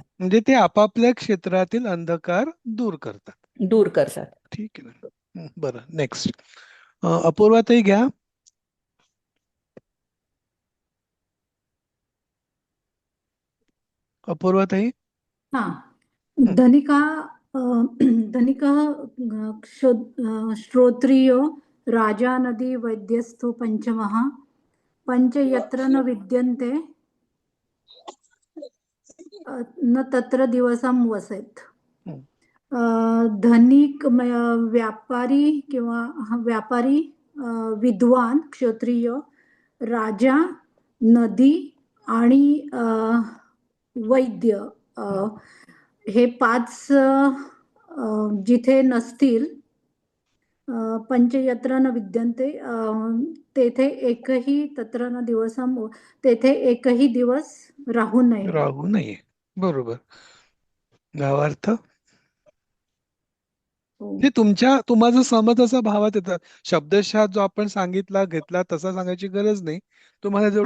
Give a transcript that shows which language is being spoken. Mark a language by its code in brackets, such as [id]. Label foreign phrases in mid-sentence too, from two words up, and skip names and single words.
[mr] म्हणजे ते आपापल्या क्षेत्रातील अंधकार दूर करतात. दूर करतात. ठीक आहे ना. बरं, नेक्स्ट. अपूर्वाताई घ्या. अपूर्वाताई. हा. हं. [sa] धनिका धनिकः श्रोत्रियो राजा नदी वैद्यस्थो पंचमः पंच यत्र न विद्यन्ते न तत्र दिवसं वसेत. हं. [mr] धनिक व्यापारी किंवा व्यापारी, विद्वान क्षत्रिय, राजा, नदी आणि वैद्य, हे 5 जिथे नसतील, [sa] पंचयत्र न विद्यन्ते, [mr] तेथे एकही [sa] तत्र न दिवसम, [mr] तेथे एकही दिवस राहू नये. राहू नये. बरोबर. भावार्थ हो. म्हणजे तुम्हाला समज असा भावात येतात. शब्दशः जो आपण सांगितला घेतला तसा सांगायची गरज नाही. तुम्हाला जेवढं